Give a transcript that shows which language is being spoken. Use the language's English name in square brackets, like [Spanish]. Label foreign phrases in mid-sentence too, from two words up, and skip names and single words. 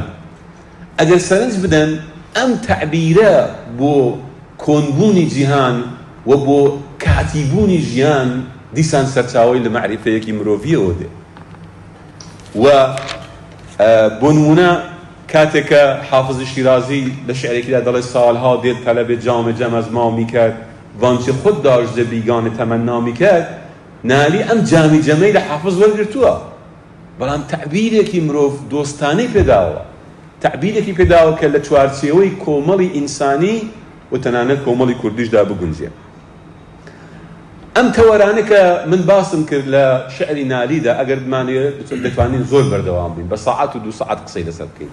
[Central Kurdish] ئەگەر سەرنج بدەن ئەم تەعبیرە بۆ کۆنبوونی جیهان و بۆ کاتیبوونی ژیان دیسان سەرچاوەی لە معریفەیەکی مرۆڤیەوە دێ. و بۆ نمونە کاتێککە حافزی شیرازی لە شعرێکیدا دەڵێ [Persian] ساڵها دێت تەلەبێ جام جەم از ما میکرد وانچه خود داشت ز بیگانه تمنا میکرد، [Central Kurdish] نالی ئەم جامی جەمەی لە حافز وەرگرتووە، بەڵام تعبیرێکی مرۆڤ دۆستانەی پێداوە، تعبیرێکی پێداوە کە لە چوارچێوەی کۆمەڵی ئینسانی و تەنانەت کۆمەڵی کوردیشدا بگونجێ. ئەم تەوەرانە کە من باسم کرد لە شعری نالیدا، ئەگەر بمانەوێت دەتوانین زۆر بەردەوام بین، بە ساعات و 2 ساعات قسەی لەسەر بکەین.